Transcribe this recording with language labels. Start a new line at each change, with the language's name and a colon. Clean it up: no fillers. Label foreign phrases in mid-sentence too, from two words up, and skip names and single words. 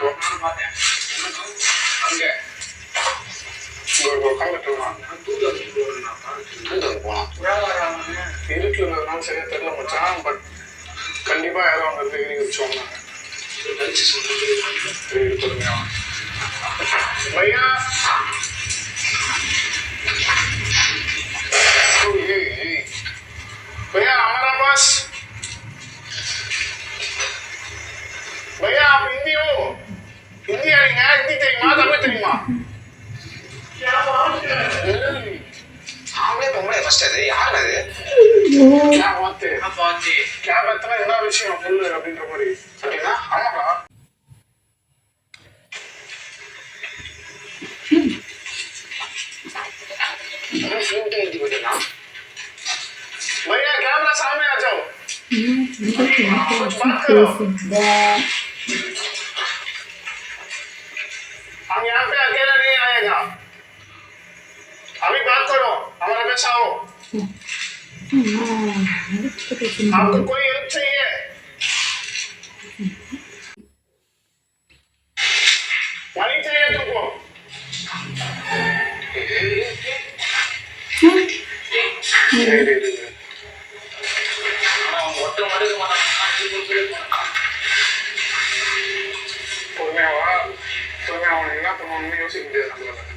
Tamil: அங்க இருக்குன்றதுனால சரியா தெரியல மச்சான். பட் கண்டிப்பா யாரும் அவங்க டிகிரி வச்சோம்.
Hindi: பையா भैया हमारा पास भैया आप हिंदी हो? हिंदी आएंगे?
Tamil: हिंदी தெரியுமா தமிழ் தெரியுமா? அவங்களே பொம்பளை ஃபர்ஸ்ட். அது யாரு அது?
Hindi: क्या बात है क्या बात है
Tamil: என்ன விஷயம் சொல்லு அப்படின்ற மாதிரி. அப்படின்னா ஆமாடா.
Hindi: भैया कैमरा सामने आ जाओ. हम यहाँ पे अकेला नहीं आएगा. अभी बात करो, हमारे पास आओ. आपको कोई हेल्प चाहिए? मनी चाहिए तुमको?
Tamil: பொறுமையாவா என்ன பண்ணுவோம்னு யோசிக்க முடியாது நம்மளால.